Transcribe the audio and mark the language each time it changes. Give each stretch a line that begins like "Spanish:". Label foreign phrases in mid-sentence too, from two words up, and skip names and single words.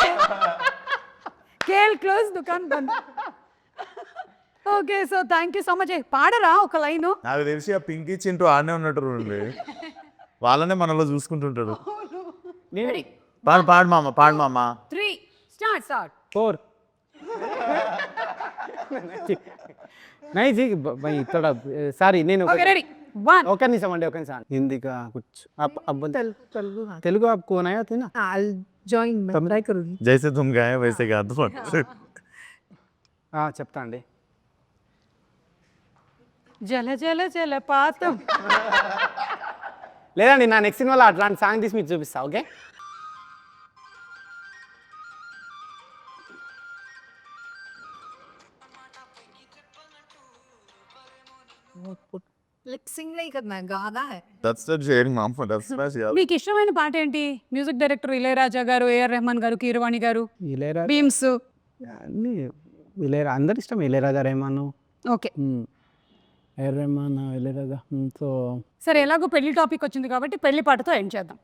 Hindi: खेल क्लोज़, दुकान बंद.
English: Okay, so thank you so much.
Telugu: పాడరా ఒక లైను? నాకు తెలిసి ఆ పింకీ చింటూ ఆడనే ఉన్నట్టు వాళ్ళనే మనలో చూసుకుంటుంటాడు. పాడు మామ, పాడు మామ. 3 స్టార్ట్
Hindi: 4 नहीं जी भाई थोड़ा సారీ నేను
Telugu: ఓకే, రెడీ 1 ఒక నిమిషం అండి, ఒక నిమిషం. హిందీగా
Hindi: कुछ अब तेलुगु आपको आया था ना?
English: I'll join.
Hindi: मैं try करूँगी. जैसे तुम गाए वैसे కాదు.
Telugu: చెప్తా అండి. జల జల జలపాతం. లేదండి, నా నెక్స్ట్ సినిమాలో అట్లాంటి సాంగ్ తీసి మీకు చూపిస్తా. ఓకే,
English: Lip sync
Hindi: नहीं करना है, गाना है.
English: That's the sharing mama, that's my share.
Telugu: మీకు ఇష్టమైన పాట ఏంటి? మ్యూజిక్ డైరెక్టర్ ఇళయరాజా గారు, ఏఆర్ రెహమాన్ గారు, కీరవాణి గారు, ఇళయరాజా బీమ్స్. అన్ని ఇళయరాజా అందరు ఇష్టం. ఇళయరాజా, రెహమాన్. ఓకే, ఏఆర్ రెహమాన్, ఇళయరాజా. సో సరే, ఎలాగో పెళ్లి టాపిక్ వచ్చింది కాబట్టి పెళ్లి పాటతో ఎండ్ చేద్దాం.